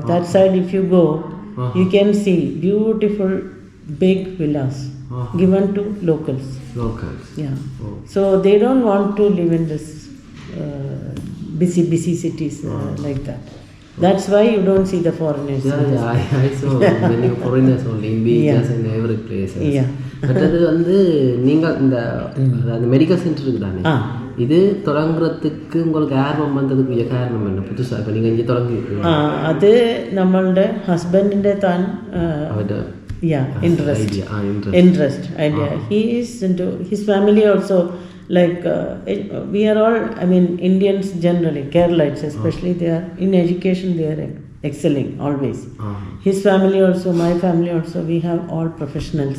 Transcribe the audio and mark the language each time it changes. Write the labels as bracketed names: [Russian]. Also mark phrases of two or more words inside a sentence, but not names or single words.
[English] That side if you go, you can see beautiful big villas given to locals. So they don't want to live in this busy cities like that. That's why you don't see the foreigners. I saw many foreigners only in beaches and every place. [Tamil] But அது வந்து நீங்கள் இந்த [English] medical center [Tamil] இருக்குதானே, இது தொடங்குறதுக்கு உங்களுக்கு ஆர்வம் வந்ததுக்கு காரணம் என்ன? புதுசாக இப்போ நீங்கள் இங்கே தொடங்கிருக்கீங்க. [Malayalam] அது நம்மளுടെ ഹസ്ബൻഡിൻ്റെ താൻ [English] interest idea. He is into his family also, like we are all, Indians generally, Keralites especially, they are in education, they are excelling always. His family also, my family also, we have all professionals.